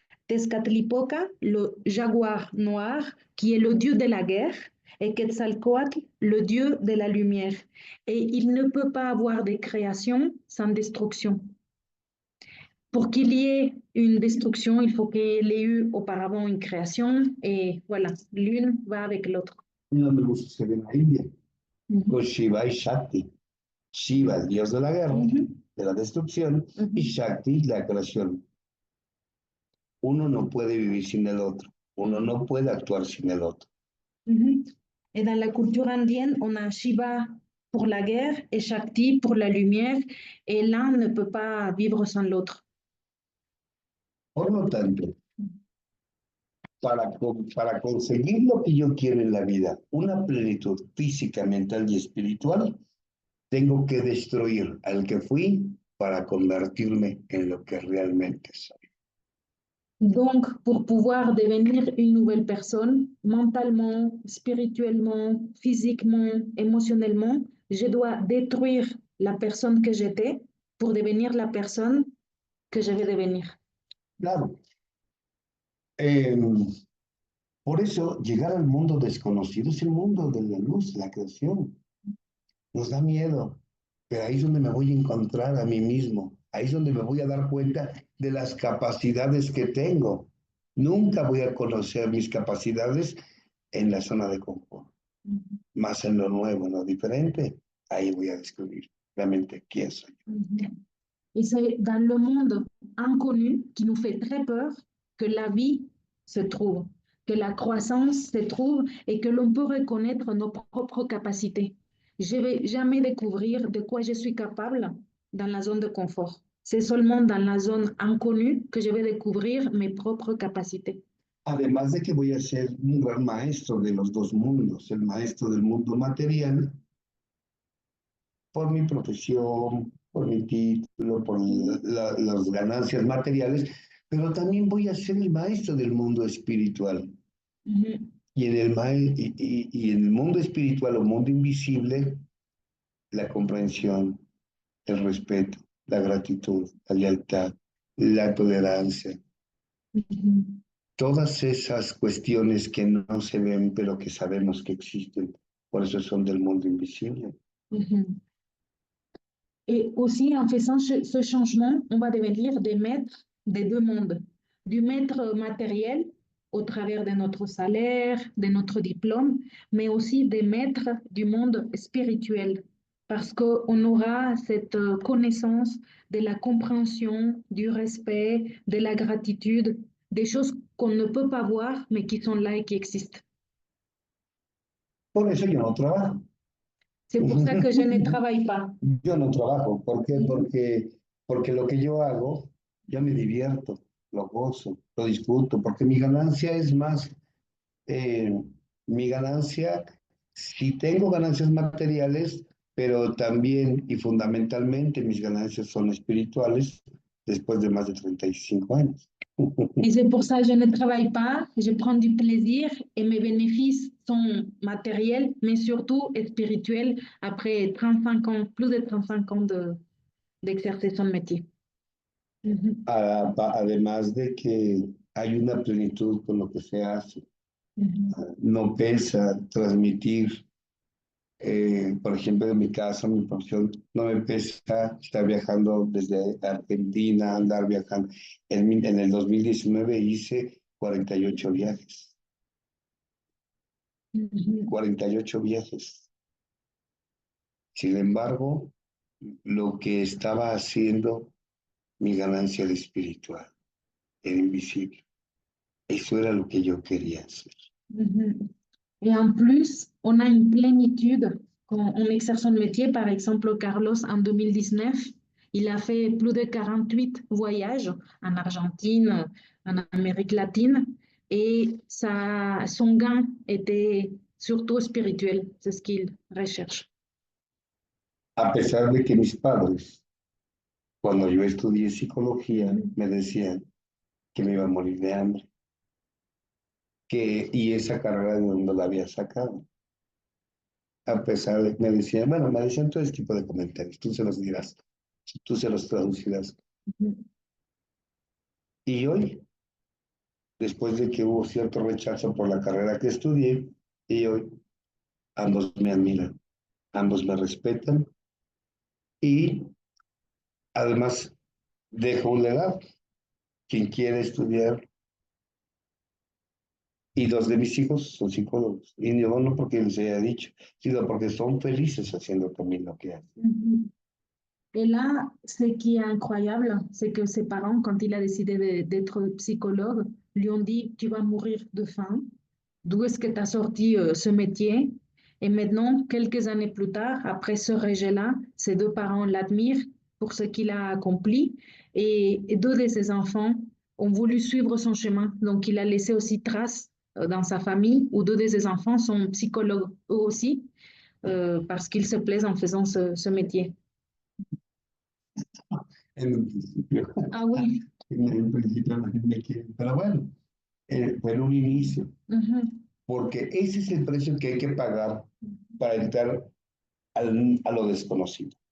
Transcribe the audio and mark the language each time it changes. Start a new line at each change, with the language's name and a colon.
French: Tezcatlipoca, le jaguar noir, qui est le dieu de la guerre, et Quetzalcoatl, le dieu de la lumière. Et il ne peut pas avoir de création sans destruction. Pour qu'il y ait une destruction, il faut qu'il y ait eu auparavant une création et voilà, l'une va avec l'autre.
Spanish: No me gusta se ve en la India, Mhm. con Shiva y Shakti. Shiva, el dios de la guerra, Mhm. de la destrucción, Mhm. y Shakti, la creación. Uno no puede vivir sin el otro. Uno no puede actuar sin el otro. Mhm.
French: Et dans la culture indienne, on a Shiva pour la guerre et Shakti pour la lumière et l'un ne peut pas vivre sans l'autre.
Spanish: Por lo tanto, para conseguir lo que yo quiero en la vida, una plenitud física, mental y espiritual, tengo que destruir al que fui para convertirme en lo que realmente soy.
French: Donc, pour pouvoir devenir une nouvelle personne, mentalement, spirituellement, physiquement, émotionnellement, je dois détruire la personne que j'étais pour devenir la personne que je vais devenir.
Spanish: Claro. Por eso, llegar al mundo desconocido es el mundo de la luz, la creación. Nos da miedo, pero ahí es donde me voy a encontrar a mí mismo. Ahí es donde me voy a dar cuenta de las capacidades que tengo. Nunca voy a conocer mis capacidades en la zona de confort. Más en lo nuevo, en lo diferente, ahí voy a descubrir realmente quién soy yo.
French: Et c'est dans le monde inconnu qui nous fait très peur que la vie se trouve, que la croissance se trouve et que l'on peut reconnaître nos propres capacités. Je ne vais jamais découvrir de quoi je suis capable dans la zone de confort. C'est seulement dans la zone inconnue que je vais découvrir mes propres capacités.
Spanish: Además de que voy a ser un gran maestro de los dos mundos, el maestro del mundo material, por mi profesión, por mi título, por las ganancias materiales, pero también voy a ser el maestro del mundo espiritual. Y en el mundo espiritual o mundo invisible, la comprensión, el respeto, la gratitud, la lealtad, la tolerancia. Todas esas cuestiones que no se ven, pero que sabemos que existen, por eso son del mundo invisible.
French: Et aussi, en faisant ce changement, on va devenir des maîtres des deux mondes. Du maître matériel, au travers de notre salaire, de notre diplôme, mais aussi des maîtres du monde spirituel, parce qu'on aura cette connaissance de la compréhension, du respect, de la gratitude, des choses qu'on ne peut pas voir, mais qui sont là et qui existent.
Spanish: Por eso yo no trabajo.
French: C'est pour ça que je ne travaille pas.
Spanish: Yo no trabajo. ¿Por qué? Porque lo que yo hago, yo me divierto, lo gozo, lo disfruto, porque mi ganancia es más, mi ganancia, sí tengo ganancias materiales, pero también y fundamentalmente mis ganancias son espirituales después de más de 35 años.
French: Et c'est pour ça que je ne travaille pas, je prends du plaisir et mes bénéfices sont matériels, mais surtout spirituels après 35 ans, plus de 35 ans d'exercer son métier.
Spanish: Además de que hay una plenitud con lo que se hace. No pesa transmitir, por ejemplo, en mi caso, mi profesión, no me pesa estar viajando desde Argentina, andar viajando. En el 2019 hice 48 viajes. 48 viajes. Sin embargo, lo que estaba haciendo, mi ganancia era espiritual, era invisible. Eso era lo que yo quería hacer.
French: Et en plus, on a une plénitude quand on exerce son métier. Par exemple, Carlos, en 2019, il a fait plus de 48 voyages en Argentine, en Amérique latine, et son gain était surtout spirituel, c'est ce qu'il recherche.
Spanish: A pesar de que mis padres, cuando yo estudié psicología, me decían que me iba a morir de hambre, y esa carrera de donde la había sacado. A pesar de que me decían todo este tipo de comentarios, tú se los dirás, tú se los traducirás. Y hoy, después de que hubo cierto rechazo por la carrera que estudié, y hoy ambos me admiran, ambos me respetan, y además dejo un legado. Quien quiere estudiar, y dos de mis hijos son psicólogos, y no porque les haya dicho, sino porque son felices haciendo también lo que hacen.
French: Et là, ce qui est incroyable, c'est que ses parents, quand il a décidé d'être psychologue, lui ont dit, tu vas mourir de faim. D'où est-ce que tu as sorti ce métier? Et maintenant, quelques années plus tard, après ce rejet-là, ses deux parents l'admirent pour ce qu'il a accompli. Et deux de ses enfants ont voulu suivre son chemin. Donc, il a laissé aussi trace dans sa famille, où deux de ses enfants sont psychologues eux aussi, parce qu'ils se plaisent en faisant ce métier.
Spanish: En un principio.
French: Ah oui.
Spanish: En un principio me quieren, pero bueno, fue en un inicio, porque ese es el precio que hay que pagar para entrar a lo desconocido.